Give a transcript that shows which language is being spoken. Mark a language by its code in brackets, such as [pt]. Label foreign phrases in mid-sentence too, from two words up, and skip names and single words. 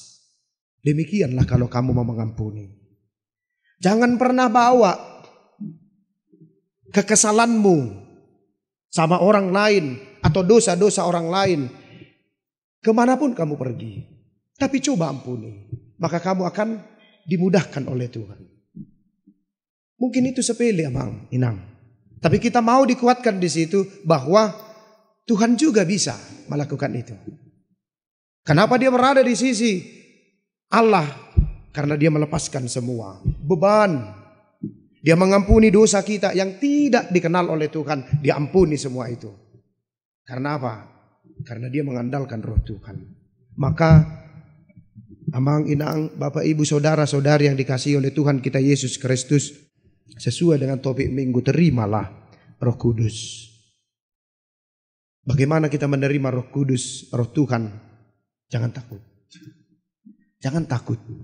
[id] Demikianlah kalau kamu mau mengampuni. Jangan pernah bawa kekesalanmu sama orang lain atau dosa-dosa orang lain kemanapun kamu pergi. Tapi coba ampuni. Maka kamu akan dimudahkan oleh Tuhan. Mungkin itu sepele [bbc] amang inang. [id] Tapi kita mau dikuatkan di situ bahwa Tuhan juga bisa melakukan itu. Kenapa dia berada di sisi Allah? Karena dia melepaskan semua beban. Dia mengampuni dosa kita yang tidak dikenal oleh Tuhan. Dia ampuni semua itu. Karena apa? Karena dia mengandalkan roh Tuhan. Maka [bbc] amang inang, [id] bapak ibu saudara saudari yang dikasihi oleh Tuhan kita Yesus Kristus, sesuai dengan topik minggu, terimalah Roh Kudus. Bagaimana kita menerima Roh Kudus, Roh Tuhan? Jangan takut. Jangan takut.